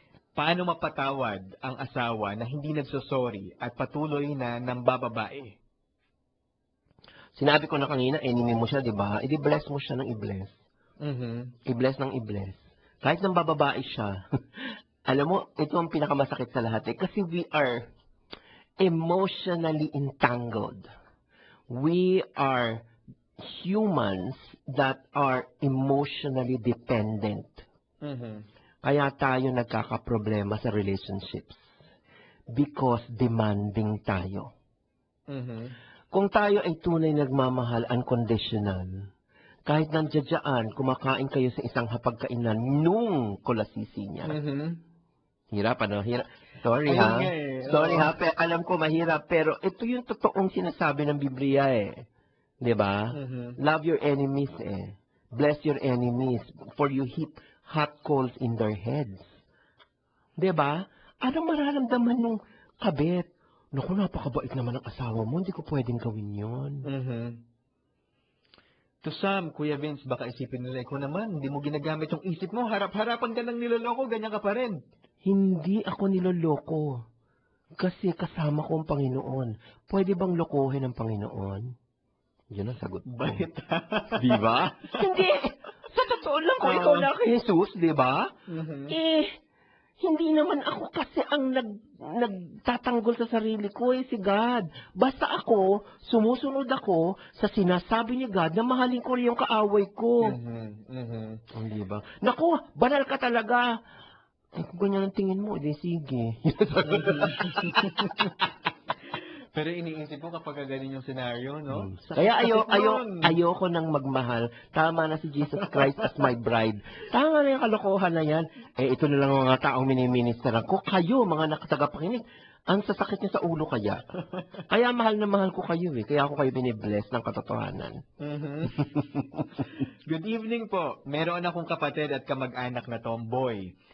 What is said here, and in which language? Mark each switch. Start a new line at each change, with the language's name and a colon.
Filipino: Paano mapatawad ang asawa na hindi nagsosorry at patuloy na nambababae? Sinabi ko na kanina, enemy mo siya, di ba? I-bless mo siya ng i-bless. I-bless ng i-bless. Kahit nang bababae siya, alam mo, ito ang pinakamasakit sa lahat eh.
English: Kasi we are emotionally entangled. We are humans that are emotionally dependent.
Filipino: Kaya tayo nagkakaproblema sa relationships.
English: Because
Filipino: demanding tayo. Kung tayo ay tunay nagmamahal, unconditional, kahit nandiyan, kumakain kayo sa isang hapagkainan nung kulasisi niya. Hirap, ano? Hirap. Sorry, ha? Sorry, ha? Alam ko, mahirap. Pero ito yung totoong sinasabi ng Biblia, eh. Diba?
English: Love your enemies, eh. Bless your enemies, for you heap hot coals in their heads.
Filipino: Diba? Anong mararamdaman ng kabit? Naku, napakabait naman ang asawa mo. Hindi ko pwedeng gawin yun.
English: To some,
Filipino: Kuya Vince, baka isipin nila, ikaw naman, hindi mo ginagamit yung isip mo, harap-harapan ka ng niloloko, ganyan ka pa rin. Hindi ako niloloko. Kasi kasama ko ang Panginoon. Pwede bang lokohin ang Panginoon? Yun ang sagot ko. Bakit? Di ba? Hindi. Sa totoo lang, kung ikaw lang kay Jesus, di ba? Hindi naman ako kasi ang nagtatanggol sa sarili ko, si God. Basta ako, sumusunod ako sa sinasabi ni God na mahalin ko rin yung kaaway ko. Di ba? Naku, banal ka talaga. Eh, kung ganyan ang tingin mo, di sige. Pero iniisip ko kapag ganyan yung scenario, no? Kaya ayoko nang magmahal. Tama na si Jesus Christ
English: as my bride.
Filipino: Tama na yung kalokohan na yan. Eh, ito na lang mga taong miniministeran ko. Kayo, mga nakatagapakinig, ang sasakit niya sa ulo kaya. Kaya mahal na mahal ko kayo eh. Kaya ako kayo binibless ng katotohanan. Good evening po. Meron akong kapatid at kamag-anak na tomboy.